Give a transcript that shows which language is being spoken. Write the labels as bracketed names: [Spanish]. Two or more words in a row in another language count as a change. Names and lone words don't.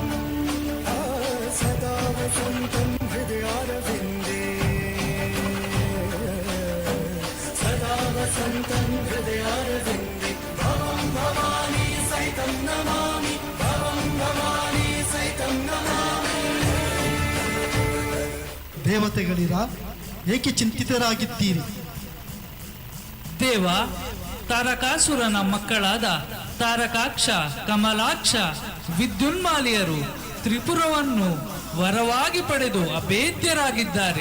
[Sanskrit] सदा वसन्तं हृदयारविन्दे. सदा वसन्तं हृदयारविन्दे. भवं भवानी सहितं नमामि. भवं भवानी सहितं नमामि. [Kannada] ದೇವತೆಗಳಿರ ಏಕೆ ಚಿಂತಿತರಾಗಿದ್ದೀರಿ? ದೇವ, ತಾರಕಾಸುರನ ಮಕ್ಕಳಾದ ತಾರಕಾಕ್ಷ, ಕಮಲಾಕ್ಷ, ವಿದ್ಯುನ್ಮಾಲಿಯರು ತ್ರಿಪುರವನ್ನು ವರವಾಗಿ ಪಡೆದು ಅಭೇದ್ಯರಾಗಿದ್ದಾರೆ.